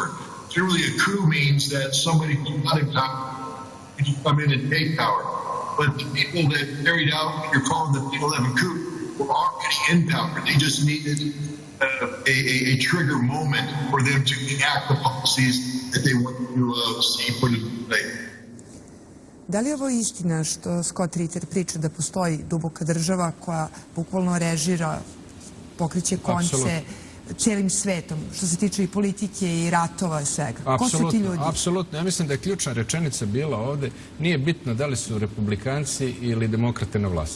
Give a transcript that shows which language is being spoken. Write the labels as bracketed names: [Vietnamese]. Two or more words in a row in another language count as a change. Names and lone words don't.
[English] Generally, a coup means that somebody who's not in power can come in and take power. But the people that carried out what you're calling the 9/11 coup were already in power. They just needed a trigger moment for them to enact the policies that they want to see put in place. [Serbian] Da li je ovo istina što Scott Ritter priča da postoji duboka država koja bukvalno režira, pokreće konce cijelim svetom, što se tiče i politike i ratova i svega? Ko su ti ljudi? Apsolutno. Ja mislim da je ključna rečenica bila ovdje, nije bitno da li su republikanci ili demokrate na vlasti.